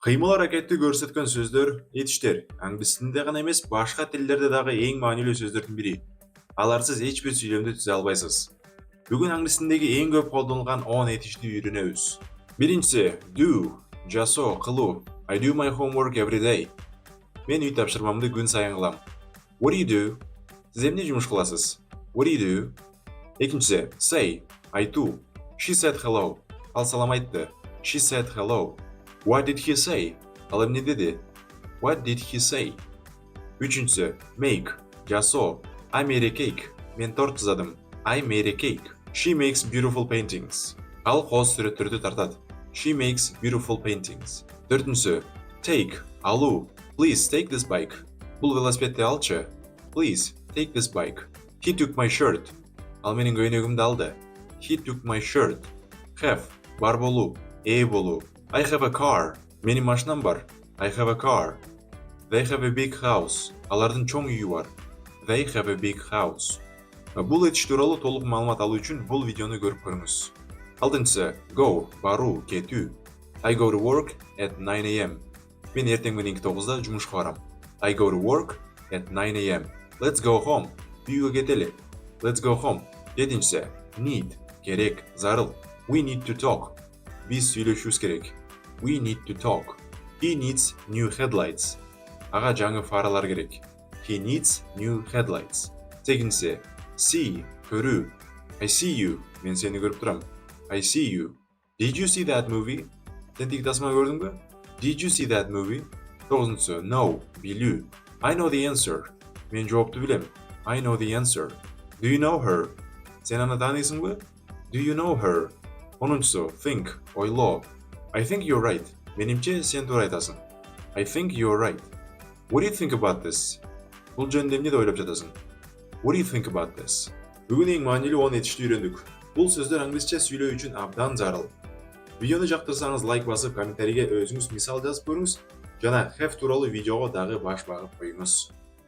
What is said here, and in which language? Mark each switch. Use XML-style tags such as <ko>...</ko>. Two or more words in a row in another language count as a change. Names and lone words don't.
<ky>Кыймыл аракетти көрсөткөн сөздөр этиштер англис тилинде гана эмес, башка тилдерде дагы эң маанилүү сөздөрдүн бири. Аларсыз эч бир сүйлөмдү түзө албайсыз. Бүгүн англис тилиндеги эң көп колдонулган 10 этишти үйрөнөбүз. Биринчиси do, жасоо, кылуу.</ky> <en>I do my homework every day.</en> <ky>Мен үй тапшырмамды күн сайын кылам.</ky> <en>What do you do?</en> <ky>Сиз эмне жумуш кыласыз?</ky> <en>What do you do?</en> <ky>Экинчиси say, айтуу.</ky> <en>She said hello.</en> <ky>Ал салам айтты.</ky> <en>She said hello. What did he say?</en> <ky>Ал эмне деди?</ky> <en>What did he say?</en> <ky>Үчүнчүсү make, жасоо.</ky> <en>I made a cake.</en> <ky>Мен торт жасадым.</ky> <en>I made a cake. She makes beautiful paintings.</en> <ky>Ал кооз сүрөттөрдү тартат.</ky> <en>She makes beautiful paintings.</en> <ky>Төртүнчүсү take, алуу.</ky> <en>Please take this bike.</en> <ky>Бул велосипедди алчы.</ky> <en>Please take this bike. He took my shirt.</en> <ky>Ал менин көйнөгүмдү алды.</ky> <en>He took my shirt. Have,</en> <ky>бар болуу, ээ болуу.</ky> <en>I have a car.</en> <ky>Менин машинам бар.</ky> <en>I have a car. They have a big house.</en> <ky>Алардын чоң үйү бар.</ky> <en>They have a big house.</en> <ky>Бул этиш тууралуу толук маалымат алуу үчүн бул видеону көрүп көрүңүз. Алтынчысы go, баруу, кетүү.</ky> <en>I go to work at 9 a.m.</en> <ky>Мен эртең мененки 9-да жумушка барам.</ky> <en>I go to work at 9 a.m. Let's go home.</en> <ky>Үйгө кетели.</ky> <en>Let's go home.</en> <ky>Жетинчиси need, керек, зарыл.</ky> <en>We need to talk.</en> <ky>Биз сүйлөшүүбүз керек.</ky> <en>We need to talk. He needs new headlights.</en> <ky>Ага жаңы фаралар керек.</ky> <en>He needs new headlights.</en> <ky>Сегинчиси see, көрүү.</ky> <en>I see you.</en> <ky>Мен сени көрүп турам.</ky> <en>I see you. Did you see that movie?</en> <ky>Сен тиги тасма көрдүңбү?</ky> <en>Did you see that movie?</en> <ky>Тогузунчусу know, билүү.</ky> <en>I know the answer.</en> <ky>Мен жоопту билем.</ky> <en>I know the answer. Do you know her?</en> <ky>Сен аны тааныйсыңбы?</ky> <en>Do you know her?</en> <ky>Онунчусу think, ойлоо.</ky> <en>I think you're right.</en> <ky>Менимче сен туура айтасың.</ky> <en>I think you're right. What do you think about this?</en> <ky>Бул жөнүндө эмне деп ойлоп жатасың?</ky> <en>What do you think about this?</en> <ky>Бүгүн эң маанилүү 10 этишти үйрөндүк. Бул сөздөр англисче сүйлөө үчүн абдан зарыл. Видеону жактырсаңыз лайк басып, комментарийге өзүңүз мисал жазып көрүңүз жана have тууралуу видеого дагы баш багып коюңуз.</ky>